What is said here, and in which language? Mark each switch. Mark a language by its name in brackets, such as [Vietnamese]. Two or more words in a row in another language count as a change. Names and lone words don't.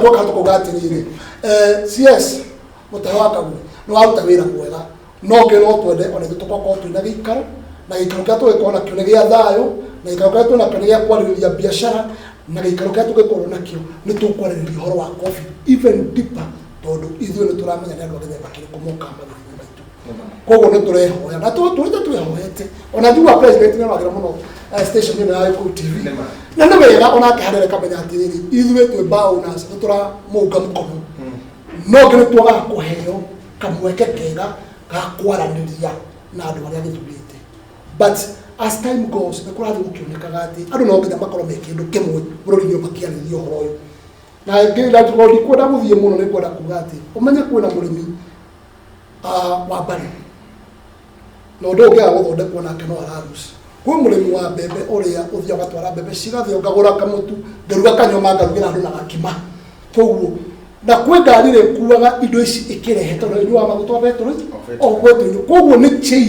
[Kikuyu] twoka tũkauga atĩrĩrĩ CS mũtaro wa Kagwe nĩ waruta wĩra mwega no ngĩ no twende ona ithuĩ tũkorwo twĩna gĩikaro na gĩikaro kĩrĩa tũgĩkorwo nakĩo nĩ gĩa thayũ na gĩikaro kĩrĩa twĩnakĩo nĩ gĩa kwarĩrĩria biacara na gĩikaro kĩrĩa tũgĩkorwo nakĩo nĩ tũkwarĩrĩria ũhoro wa COVID [English] even deeper [Kikuyu] tondũ ithuĩ nĩ tũramenya nĩ andũ agĩthemba kĩrĩkũ moka mathĩinĩ maitũ koguo nĩ tũrehoya na tũrĩte twĩhoete ona njigua president nĩ aragĩra mũno station ĩno ya Gĩkũyũ TV na nĩ wega onake harĩa kamenya atĩrĩrĩ ithuĩ twĩ Baonas nĩ tũramũnga mũkono no ngĩ nĩ twaga kũheo kamweke kega ga kwaranĩria na andũ arĩa gĩthurĩte [English] but as time goes [Kikuyu] nĩ kũrathiĩ gũkĩonekaga atĩ andũ no nginya makorwo me kĩndũ kĩmwe bũrũri-inĩ ũyũ makĩarĩrĩria ũhoro ũyũ na ndikwenda gũthiĩ mũno nĩ kwenda kuga atĩ ũmenye kwĩna mũrĩmi wa Mbari na ũndũ ũngĩaga gũthondekwo nake no araruci kwĩ mũrĩmi wa mbembe ũrĩa ũthiĩ ũgatwara mbembe cigathĩo ngagũra kamũtu ngaruga kanyoma ngarugĩra andũ na gakima koguo na kwĩ ngari rĩ kuaga indo ici ĩkĩrehe tondũ nyuaga maguta wa betũrũ o gwetũ koguo nĩ